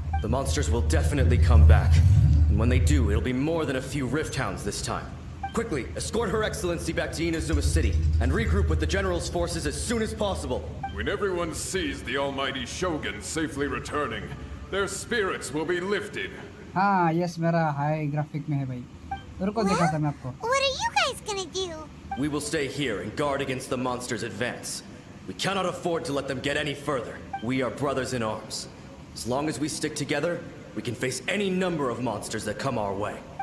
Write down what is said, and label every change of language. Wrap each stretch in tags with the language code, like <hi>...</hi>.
<en>The monsters will definitely come back. And when they do, it'll be more than a few rift hounds this time. Quickly, escort Her Excellency back to Inazuma City, and regroup with the General's forces as soon as possible. When everyone sees the almighty Shogun safely returning, their spirits will be lifted.</en> <hi>हाँ yes मेरा high graphic में है भाई रुको दिखाता मैं आपको</hi> <en>What are you guys gonna do? We will stay here and guard against the monsters' advance. We cannot afford to let them get any further. We are brothers in arms. As long as we stick together, we can face any number of monsters that come our way.</en>